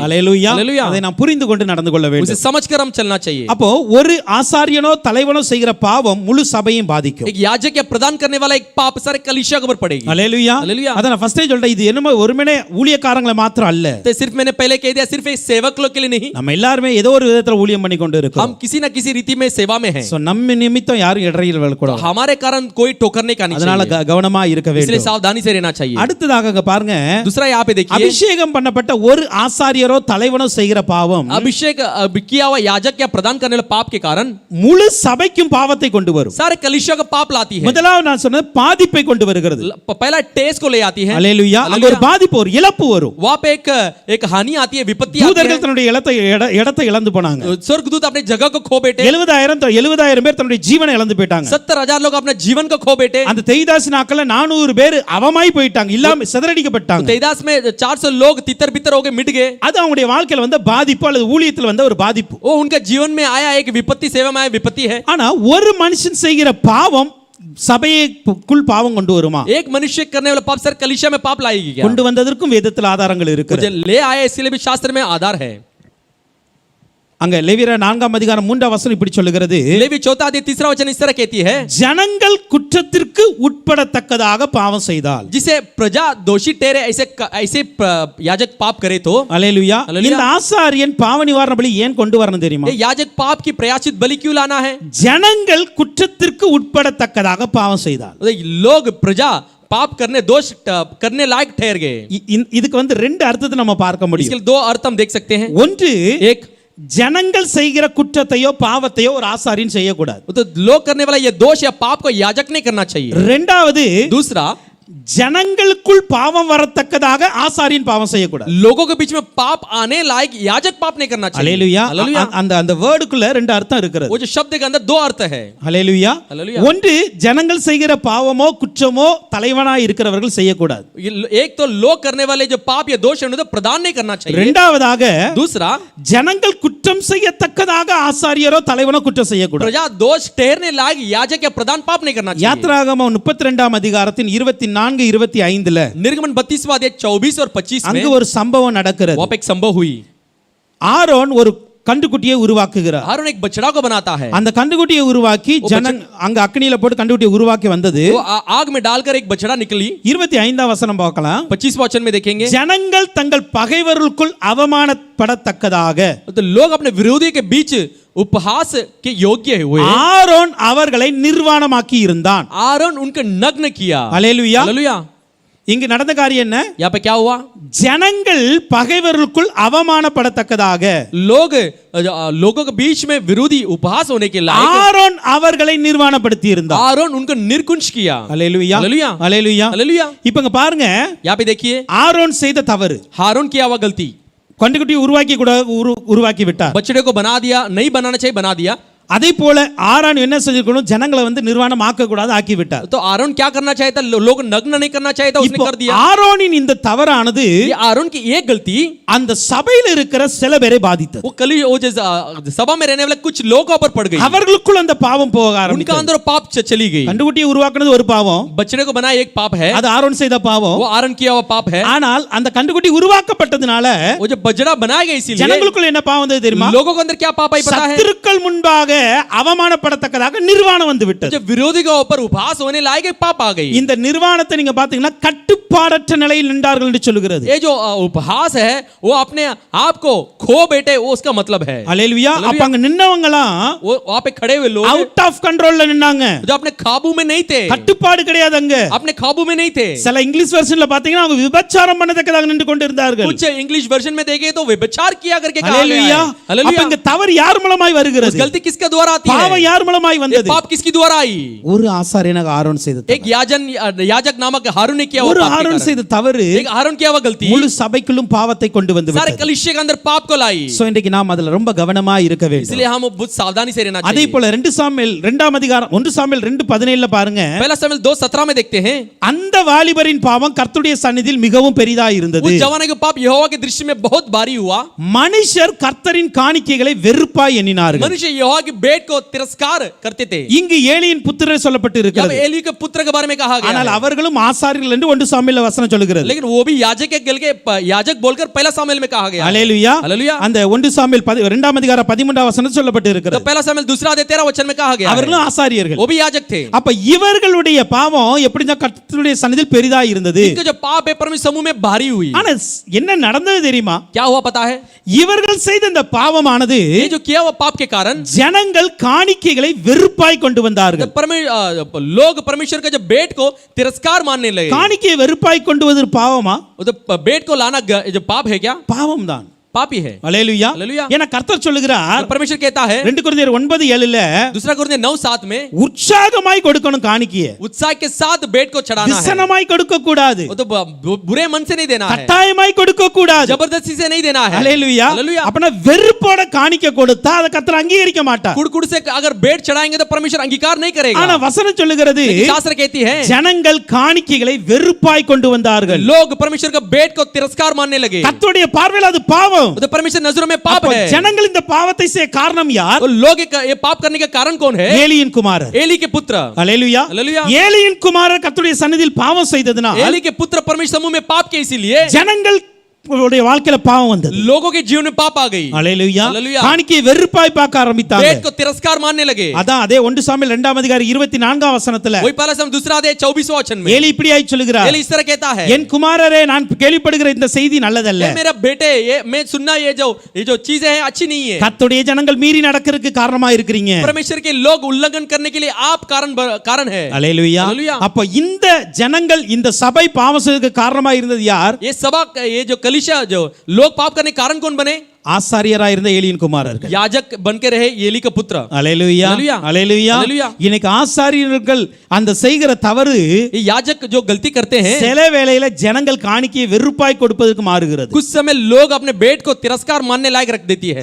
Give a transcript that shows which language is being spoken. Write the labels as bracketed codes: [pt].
[ta] ஹல்லேலூயா. ஹல்லேலூயா. அதை நாம் புரிந்து கொண்டு நடந்து கொள்ள [hi] उसे [ta] வேண்டும். [hi] समझकर हम चलना चाहिए। [ta] அப்போ ஒரு ஆசாரியனோ தலைவனோ செய்கிற பாவம் முழு சபையும் பாதிக்கும். [hi] एक याजक या प्रदान करने वाला एक पाप सारे कलीसिया के ऊपर पड़ेगी। [ta] ஹல்லேலூயா. ஹல்லேலூயா. அத நான் ஃபர்ஸ்டே சொல்றேன், இது என்னமோ ஒருமனே ஊழியக்காரங்களை மாத்திரம் அல்ல. [hi] तो सिर्फ मैंने पहले कह दिया, सिर्फ एक सेवक लोग के लिए नहीं, [ta] நம்ம எல்லாரும் ஏதோ ஒரு விதத்துல ஊழியம் பண்ணி கொண்டு இருக்கோம். [hi] हम किसी ना किसी रीति में सेवा में हैं, [ta] சோ நம்ம நிமித்தம் யாரும் இடையில் விழக்கூடாது. [hi] हमारे कारण कोई ठोकरने का नहीं [ta] அதனால [hi] चाहिए, [ta] கவனமா இருக்க [hi] इसलिए [ta] வேண்டும். [hi] सावधानी से रहना चाहिए। [ta] அடுத்ததாக அங்க பாருங்க, [hi] दूसरा यहाँ पे देखिए, [ta] அபிஷேகம் பண்ணப்பட்ட ஒரு ஆசாரியரோ தலைவனோ செய்கிற பாவம் [hi] अभिषेक किया हुआ याजक या प्रदान करने वाले पाप के कारण [ta] முழு சபைக்கும் பாவத்தை கொண்டு வரும். [hi] सारे कलीसिया का पाप लाती है। [ta] முதலாவது நான் சொன்னது பாதிப்பை கொண்டு வருகிறது. [hi] पहला टेस्ट को ले आती है, [ta] ஹல்லேலூயா. அங்க ஒரு பாதிப்பு, ஒரு இழப்பு வரும். [hi] वहां पे एक हानि आती है, विपत्ति आती [ta] தூதர்கள் தன்னுடைய இடத்தை இழந்து போனாங்க. [hi] है, स्वर्गदूत अपने जगह को खो बैठे, [ta] 70,000 பேர் தன்னுடைய ஜீவனை இழந்து போயிட்டாங்க. [hi] 70,000 लोग अपने जीवन को खो बैठे। [ta] அந்த தெய்தாஸ் நாட்கள்ல 400 பேர் அவமாய் போயிட்டாங்க, இல்லாம சிதறடிக்கப்பட்டாங்க. [hi] तेदास में 400 लोग तितर बितर हो गए, मिट गए। [ta] அது அவங்களுடைய வாழ்க்கையில வந்த பாதிப்பு அல்லது ஊழியத்தில் வந்த ஒரு பாதிப்பு. [hi] वो उनके जीवन में आया एक विपत्ति, सेवा में आया विपत्ति है। [ta] ஆனா ஒரு மனுஷன் செய்கிற பாவம் சபைக்குள் பாவம் கொண்டு வருமா? [hi] एक मनुष्य करने वाला पाप सर कलीसिया में पाप लाएगी क्या? [ta] கொண்டு வந்ததற்கும் வேதத்தில் ஆதாரங்கள் இருக்கு. [hi] मुझे ले आया, इसलिए भी शास्त्र में आधार है। [ta] அங்க லேவியர் 4ஆம் அதிகாரம் 3ஆம் வசனம் இப்படி சொல்லுகிறது, [hi] लेवी 4 अध्याय 3 वचन इस तरह कहती है, [ta] ஜனங்கள் குற்றத்திற்கு உட்படத்தக்கதாக பாவம் செய்தால், [hi] जिसे प्रजा दोषी ठहरे ऐसे याजक पाप करे तो, [ta] அல்லேலூயா. அல்லேலூயா. இந்த ஆசாரியன் பாவ நிவாரண பலி ஏன் கொண்டு வரணும் தெரியுமா? [hi] ये याजक पाप की प्रयाचित बलि क्यों लाना है? [ta] ஜனங்கள் குற்றத்திற்கு உட்படத்தக்கதாக பாவம் செய்தால், [hi] लोग प्रजा पाप करने दोष करने लायक ठहर गए। [ta] இதுக்கு ரெண்டு அர்த்தத்தை நம்ம பார்க்க முடியும். [hi] इसके 2 अर्थ हम देख सकते हैं। [ta] ஒன்று, [hi] एक [ta] ஜனங்கள் செய்கிற குற்றத்தையோ பாவத்தையோ ஒரு ஆசாரியன் செய்யக்கூடாது. [hi] तो लोग करने वाला ये दोष या पाप को याजक नहीं करना चाहिए। [ta] இரண்டாவது, [hi] दूसरा, [ta] ஜனங்களுக்குள் பாவம் வரத்தக்கதாக ஆசாரியன் பாவம் செய்யக்கூடாது. [hi] लोगों के बीच में पाप आने लायक याजक पाप नहीं करना चाहिए। [ta] ஹல்லேலூயா. [hi] हालेलुया। [ta] அந்த வேர்டுக்குள்ள ரெண்டு அர்த்தம் இருக்குது. [hi] वो जो शब्द के अंदर 2 अर्थ है। [ta] ஹல்லேலூயா. [hi] हालेलुया। [ta] ஒன்று, ஜனங்கள் செய்கிற பாவமோ குற்றமோ தலைவனாய் இருக்கிறவர்கள் செய்யக்கூடாது. [hi] एक तो लोग करने वाले जो पाप या दोष है उन्हें प्रदान नहीं करना चाहिए। [ta] இரண்டாவதாக, [hi] दूसरा, [ta] ஜனங்கள் குற்றம் செய்யத்தக்கதாக ஆசாரியரோ தலைவனோ குற்றம் செய்யக்கூடாது. [hi] प्रजा दोष ठहरने लायक याजक या प्रदान पाप नहीं करना चाहिए। [ta] யாத்ராகமம் 32ஆம் அதிகாரத்தின் 24-25ல [hi] निर्गमन 32वां अध्याय 24 और 25 में [ta] அங்கு ஒரு சம்பவம் நடக்கிறது. [hi] वहां पे एक संभव हुई। [ta] ஆரோன் ஒரு கண்டுக்குட்டியை உருவாக்குகிறார். [hi] हारून एक बछड़ा को बनाता है, [ta] அந்த கண்டுக்குட்டியை உருவாக்கி அங்க அக்னியில போட்டு கண்டுக்குட்டியை உருவாக்கி வந்தது. [hi] वो आग में डालकर एक बछड़ा निकली। [ta] 25ஆம் வசனம் பார்க்கலாம். [hi] 25वां वचन में देखेंगे, [ta] ஜனங்கள் தங்கள் பகைவருக்குள் அவமானப்படத்தக்கதாக, [hi] तो लोग अपने विरोधी के बीच उपहास के योग्य हुए। [ta] ஆரோன் அவர்களை நிர்வாணமாக்கி இருந்தான். [hi] आरोन उनके नग्न किया। [ta] ஹல்லேலூயா. [hi] हालेलुया। [ta] இங்கு நடந்த காரியம் என்ன? [hi] यहाँ पे क्या हुआ? [ta] ஜனங்கள் பகைவருக்குள் அவமானப்படத்தக்கதாக [hi] लोगों के बीच में विरोधी उपहास होने के लायक [ta] ஆரோன் அவர்களை நிர்வாணப்படுத்தி இருந்தார். [hi] आरोन उनको निर्कुंज किया। [ta] ஹல்லேலூயா. [hi] हालेलुया। [ta] ஹல்லேலூயா. [hi] हालेलुया। [ta] இப்போ இங்க பாருங்க, [hi] यहाँ पे देखिए, [ta] ஆரோன் செய்த தவறு. [hi] हारून किया हुआ गलती, [ta] கண்டுக்குட்டியை உருவாக்கி விட்டார். [hi] बछड़े को बना दिया, नहीं बनाना चाहिए बना दिया। [ta] அதே போல ஆரோன் என்ன செஞ்சிருக்கணும்? ஜனங்களை நிர்வாணம் ஆக்க கூடாது, ஆக்கி விட்டார். [hi] तो आरोन क्या करना चाहिए था? लोग नग्न नहीं करना चाहिए था, उसने कर दिया। [ta] ஆரோனின் இந்த தவறானது [hi] ये आरोन की एक गलती [ta] அந்த சபையில் இருக்கிற சில பேரை பாதித்தது. [hi] वो सभा में रहने वाले कुछ लोगों पर पड़ गई। [ta] அவர்களுக்குள் அந்த பாவம் போக [hi] उनका [ta] ஆரம்பித்தது. [hi] अंदर पाप चली गई। [ta] கண்டுக்குட்டியை உருவாக்குனது ஒரு பாவம், [hi] बछड़े को बनाया एक पाप है, [ta] அது ஆரோன் செய்த பாவம். [hi] वो आरोन किया हुआ पाप है। [ta] ஆனால் அந்த கண்டுக்குட்டி உருவாக்கப்பட்டதுனால [hi] वो जो बछड़ा बनाया गया इसीलिए [ta] ஜனங்களுக்குள்ள என்ன பாவம் வந்தது தெரியுமா? [hi] लोगों के अंदर क्या पाप आई पता है? [ta] சத்துருக்கள் முன்பாக அவமானப்படத்தக்கதாக நிர்வாணம் வந்து விட்டது. [hi] जब विरोधी के ऊपर उपहास होने लायक एक पाप आ गई। [ta] இந்த நிர்வாணத்தை நீங்க பாத்தீங்கன்னா கட்டுப்பாடற்ற நிலையில் நின்றார்கள் என்று சொல்லுகிறது. [hi] ये जो उपहास है वो अपने आप को खो बैठे, वो उसका मतलब है। [ta] ஹல்லேலூயா. அப்ப அங்க நின்னவங்கலாம் [hi] वो वहां पे खड़े हुए लोग [en] out of கண்ட்ரோல்ல [ta] நின்னாங்க. [hi] जो अपने काबू में नहीं थे, [ta] கட்டுப்பாடு கிடையாது அங்க. [hi] अपने काबू में नहीं थे। [ta] சில [en] English வெர்ஷன்ல [ta] பாத்தீங்கன்னா அவங்க விபச்சாரம் பண்ணதக்கதாக நின்று கொண்டு இருந்தார்கள். [hi] कुछ [en] English version [hi] में देखे तो व्यभिचार किया करके कहा गया [ta] ஹல்லேலூயா. [hi] है। हालेलुया। [ta] அப்ப இங்க தவறு யார் மூலமாய் வருகிறது? [hi] गलती किसके के द्वारा आती है। [ta] பாவம் யார் மூலமாய் [hi] ये [ta] வந்தது? [hi] पाप किसकी द्वारा आई? [ta] ஒரு ஆசாரியனாக ஆரோன் செய்த [hi] एक याजक नामक हारून ने किया [ta] ஒரு [hi] हुआ पाप के [ta] ஆரோன் [hi] कारण। [ta] செய்த தவறு [hi] एक हारून किया हुआ गलती [ta] முழு சபைக்குள்ளும் பாவத்தை கொண்டு வந்து [hi] सारे [ta] விட்டது. [hi] कलीसिया के अंदर पाप को लाई। [ta] சோ இன்றைக்கு நாம் அதுல ரொம்ப கவனமா இருக்க வேண்டும். [hi] इसलिए हम बहुत सावधानी से रहना [ta] அதே [hi] चाहिए। [ta] போல 2 சாமுவேல் 2ஆம் அதிகாரம் 1 சாமுவேல் 2:17 பாருங்க. [hi] पहला शमूएल 2:17 में देखते हैं, [ta] அந்த வாலிபரின் பாவம் கர்த்தருடைய சந்நிதியில் மிகவும் பெரிதா இருந்தது. [hi] उस जवान के पाप यहोवा के दृष्टि में बहुत भारी हुआ। [ta] மனுஷர் கர்த்தரின் காணிக்கைகளை வெறுப்பாய் எண்ணினார்கள். [hi] मनुष्य यहोवा की भेंट को तिरस्कार करते थे। [ta] இங்கு ஏலியின் புத்திரர் சொல்லப்பட்டு [hi] जब [ta] இருக்கிறது. [hi] एली के पुत्र के बारे में कहा गया [ta] ஆனால் [hi] है, [ta] அவர்களும் ஆசாரியர்கள் என்று 1 சாமுவேல் வசனம் சொல்கிறது. [hi] लेकिन वो भी याजक के गल के याजक बोलकर पहला शमूएल में कहा गया है। [ta] அல்லேலூயா. [hi] हालेलुया। [ta] அந்த 1 சாமுவேல் 2ஆம் அதிகாரம் 13ஆம் வசனம் சொல்லப்பட்டு [hi] तो [ta] இருக்கிறது. [hi] पहला शमूएल 2:13 वचन में कहा गया है, [ta] அவர்களும் ஆசாரியர்கள். [hi] वो भी याजक थे। [ta] அப்ப இவர்களுடைய பாவம் எப்படிதான் கர்த்தருடைய சந்நிதியில் பெரிதா இருந்தது. [hi] इनका जो पाप है परमेश्वर समूह में भारी हुई। [ta] ஆனா என்ன நடந்தது தெரியுமா? [hi] क्या हुआ पता है? [ta] இவர்கள் செய்த இந்த பாவமானது [hi] ये जो किया हुआ पाप के कारण [ta] ஜனங்கள் காணிக்கைகளை வெறுப்பாய் கொண்டு வந்தார்கள். [hi] लोग परमेश्वर के जो भेंट को तिरस्कार मानने लगे। [ta] காணிக்கையை வெறுப்பாய் கொண்டு வருவது பாவமா? [hi] तो भेंट को लाना जो पाप है क्या? [ta] பாவம் தான். [hi] पापी है। [ta] அல்லேலூயா. [hi] हालेलुया। [ta] ஏன்னா கர்த்தர் சொல்லுகிறார், [hi] परमेश्वर कहता है [ta] 2 கொரிந்தியர் 9:7 [hi] दूसरा कोरिन्थियर 9:7 में [ta] உற்சாகமாய் கொடுக்கணும் காணிக்கையை. [hi] उत्साह के साथ भेंट को चढ़ाना है। [ta] விசனமாய் கொடுக்க கூடாது. [hi] वो तो बुरे मन से नहीं देना है, [ta] கட்டாயமாய் கொடுக்க கூடாது. [hi] जबरदस्ती से नहीं देना है। [ta] அல்லேலூயா. [hi] हालेलुया। [ta] அப்பனா வெறுப்போட காணிக்கை கொடுத்தா அதை கர்த்தர் அங்கீகரிக்க மாட்டார். [hi] कुड़ से अगर भेंट चढ़ाएंगे तो परमेश्वर अंगीकार नहीं करेगा। [ta] ஆனா வசனம் சொல்லுகிறது, [hi] लेकिन शास्त्र कहती है [ta] ஜனங்கள் காணிக்கைகளை வெறுப்பாய் கொண்டு வந்தார்கள். [hi] लोग परमेश्वर का भेंट को तिरस्कार मानने लगे। [ta] கர்த்தருடைய பார்வையில் அது பாவம். [hi] वो तो परमेश्वर नजरों में पाप [ta] அப்ப [hi] है। [ta] ஜனங்கள் இந்த பாவத்தை செய்ய காரணம் யார்? [hi] और लोग ये पाप करने का कारण कौन है? [ta] ஏலியின் குமாரர். [hi] एली के पुत्र। [ta] அல்லேலூயா. [hi] हालेलुया। [ta] ஏலியின் குமாரர் கர்த்தருடைய சந்நிதியில் பாவம் செய்ததனால் [hi] एली के पुत्र परमेश्वर समूह में पाप के इसीलिए [ta] ஜனங்கள் வாழ்க்கையில பாவம் வந்தது. [hi] लोगों के जीवन में पाप आ गई। [ta] அல்லேலூயா. [hi] हालेलुया। [ta] காணிக்கையை வெறுப்பாய் பார்க்க ஆரம்பித்தாங்க. [hi] भेंट को तिरस्कार मानने लगे। [ta] அதான் அதே 1 சாமுவேல் 2ஆம் அதிகாரம் 24ஆம் வசனத்துல [hi] वही पहला शमूएल दूसरा अध्याय 24वां वचन में [ta] ஏலி இப்படியாய் சொல்லுகிறார், [hi] एली इस तरह कहता है, [ta] என் குமாரரே நான் கேள்விப்படுகிற இந்த செய்தி நல்லதல்ல. [hi] ये मेरा बेटे ये मैं सुनना ये जो चीजें हैं अच्छी नहीं है। [ta] கர்த்தருடைய ஜனங்கள் மீறி நடக்கிறதுக்கு காரணமா இருக்கிறீங்க. [hi] परमेश्वर के लोग उल्लंघन करने के लिए आप कारण है। [ta] அல்லேலூயா. [hi] हालेलुया। [ta] அப்ப இந்த ஜனங்கள் இந்த சபை பாவம் செய்ததற்கு காரணமா இருந்தது யார்? [hi] ये सभा ये जो कलीसिया जो लोग पाप करने के कारण कौन बने? [ta] ஆசாரியராய் இருந்த ஏலியின் குமாரர்கள். [hi] याजक बनके रहे एली का पुत्र। [ta] அல்லேலூயா. [hi] हालेलुया। [ta] அல்லேலூயா. [hi] हालेलुया। [ta] இன்னைக்கு ஆசாரியர்கள் அந்த செய்கிற தவறு [hi] ये याजक जो गलती करते हैं, [ta] சில வேளையில ஜனங்கள் காணிக்கையை வெறுப்பாய் கொடுப்பதற்கு மாறுகிறது. [hi] कुछ समय लोग अपने भेंट को तिरस्कार मानने लायक रख देती है।